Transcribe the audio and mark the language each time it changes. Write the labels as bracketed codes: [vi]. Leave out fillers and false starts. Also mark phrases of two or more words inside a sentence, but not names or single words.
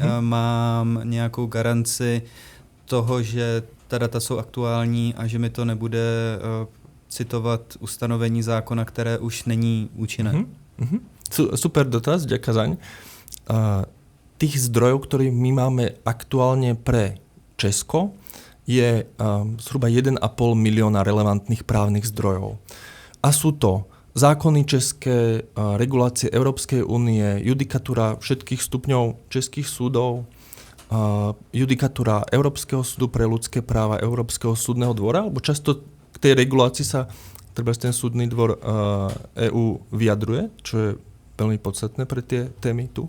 [cs] Mám nějakou garanci toho, že ta data jsou aktuální a že mi to nebude citovat ustanovení zákona, které už není účinné? [sk] Super dotaz, ďakujem zaň. Tých zdrojov, ktoré my máme aktuálne pre Česko, je zhruba 1,5 milióna relevantných právnych zdrojov. A sú to zákony české, regulácie Európskej únie, judikatúra všetkých stupňov českých súdov, judikatúra Európskeho súdu pre ľudské práva, Európskeho súdneho dvora, lebo často k tej regulácii sa treba ten súdny dvor EÚ vyjadruje, čo je veľmi podstatné pre tie témy tu.